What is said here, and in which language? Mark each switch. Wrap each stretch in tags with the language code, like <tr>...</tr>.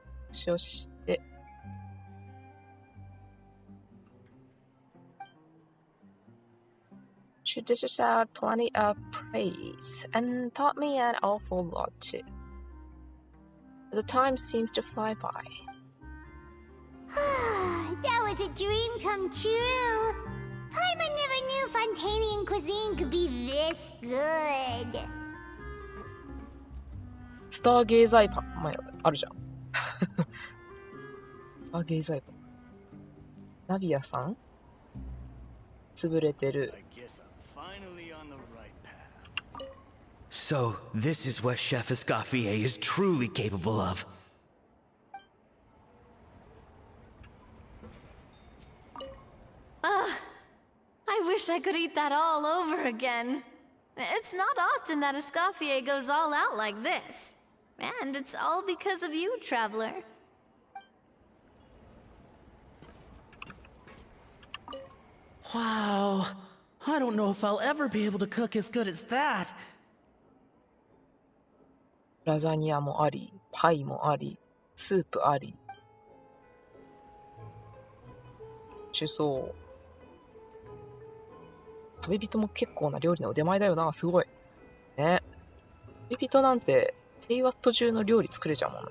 <ja>そして、</ja> <en>she dishes out plenty of praise and taught me an awful lot too. The time seems to fly by. That was a dream come true. Paimon never knew Fontanian cuisine could be this good.</en> <ja>スターゲーザイパン、前あるじゃん。スターゲーザイパン。ナビアさん潰れてる。</ja> <en>So, this is what Chef Escoffier is truly capable of. I wish I could eat that all over again. It's not often that Escoffier goes all out like this. And it's all because of you, traveler. Wow. I don't know if I'll ever be able to cook as good as that.</en> <ja>ラザニアもあり、パイもあり、スープあり。主そう。旅人も結構な料理の腕前だよな、すごい。ね。旅人なんて、テイワット中の料理作れちゃうもんな。</ja>